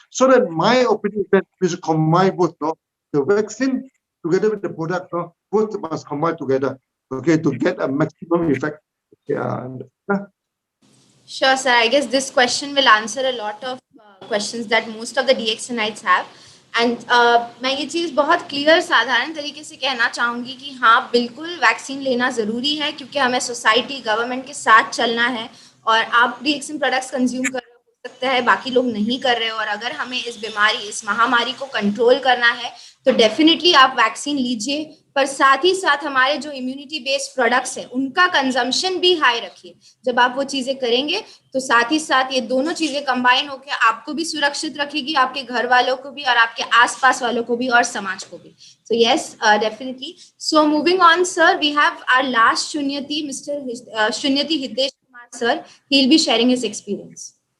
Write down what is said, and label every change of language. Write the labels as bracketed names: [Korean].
[English] So that my opinion is that we should combine both. No? The vaccine together with the product, both must combine together, okay, to get a maximum effect. Yeah. Sure, sir. I guess this question will answer a lot of questions that most of the DXNites have. [Hindi] And मैं ये चीज़ बहुत clear साधारण तरीके से कहना चाहूँगी कि हाँ बिल्कुल वैक्सीन लेना ज़रूरी है क्योंकि हमें सोसाइटी गवर्नमेंट के साथ चलना है और आप DXN प्रोडक्ट्स कंज्यूम कर रहे हो सकता है बाकी लोग नहीं कर रहे हो और अगर हमें इस बीमारी इस महामारी को कंट्रोल करना है तो डेफिनेटली आप वैक्सीन लीजिए पर साथ ही साथ हमारे जो इम्यूनिटी बेस्ड प्रोडक्ट्स हैं उनका कंजम्पशन भी हाई रखिए. जब आप वो चीजें करेंगे तो साथ ही साथ ये दोनों चीजें कंबाइन होकर आपको भी सुरक्षित रखेगी, आपके घर वालों को भी और आपके आसपास वालों को भी और समाज को भी. [English] So yes, definitely. So moving on, sir, we have our last Shunyati, Mr. Shunyati Hitesh Kumar, sir. He'll be sharing his experience.